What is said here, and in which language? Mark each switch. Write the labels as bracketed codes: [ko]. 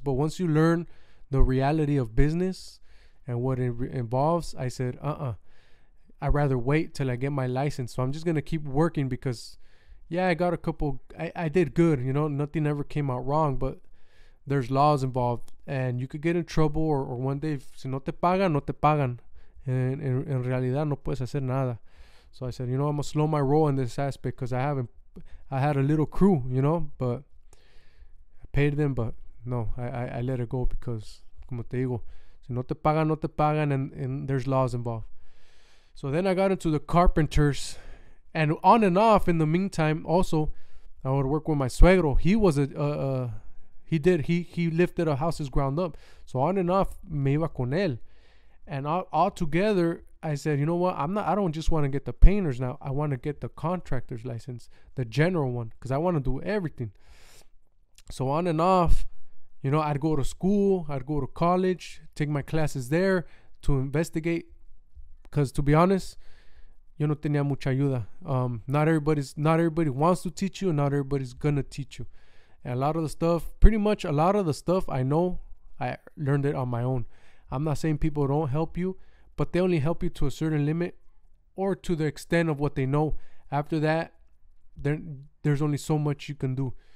[en] But once you learn the reality of business and what it involves, I said, I'd rather wait till I get my license. So I'm just going to keep working, because yeah, I got a couple, I did good, you know, nothing ever came out wrong, but there's laws involved, and you could get in trouble, or one day, [es] si no te pagan, no te pagan. En realidad no puedes hacer nada. [en] So I said, you know, I'm gonna slow my roll in this aspect, because I had a little crew, you know, but I paid them, but no, I let it go, because [es] como te digo, si no te pagan, [en] no te pagan, and there's laws involved. So then I got into the carpenters, and on and off in the meantime, also I would work with my [es] suegro. [en] He was he lifted a house's ground up. So on and off [es] me iba con él. [en] And all together, I said, you know what? I don't just want to get the painters now. I want to get the contractor's license, the general one, because I want to do everything. So on and off, you know, I'd go to school, I'd go to college, take my classes there to investigate. Because to be honest, [es] yo no tenía mucha ayuda. [en] Not everybody wants to teach you, and not everybody's gonna teach you. And a lot of the stuff I know, I learned it on my own. I'm not saying people don't help you, but they only help you to a certain limit or to the extent of what they know. After that, there's only so much you can do.